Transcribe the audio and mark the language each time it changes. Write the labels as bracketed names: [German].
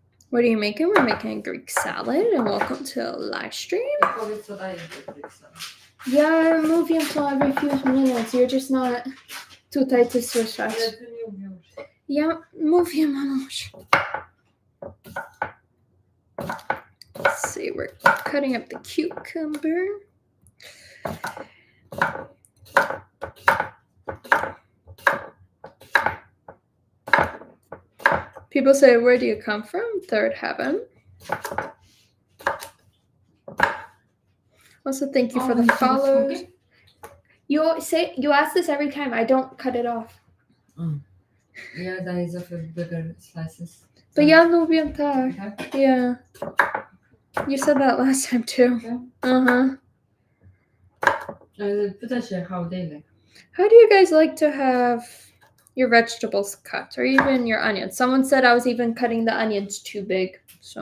[English] What are you making? We're making a Greek salad, and welcome to a live stream. [Polish] Powiedz, co daje Greek salad. Ja mówię to [English] every few minutes. You're just not [Polish] tutaj to słyszeć. Ale ty nie umiesz. Ja mówię, mamuś. [English] Let's see, we're cutting up the cucumber. People say, where do you come from? Third heaven. Also, thank you for the follows. You ask this every time. I don't cut it off. [Polish] Ja daję zawsze [English] bigger slices. But [Polish] ja lubię tak. Tak? [English] Yeah. You said that last time too. Okay. Uh-huh. [Polish] Pyta się [English] how they like. How do you guys like to have your vegetables cut or even your onions? Someone said I was even cutting the onions too big. So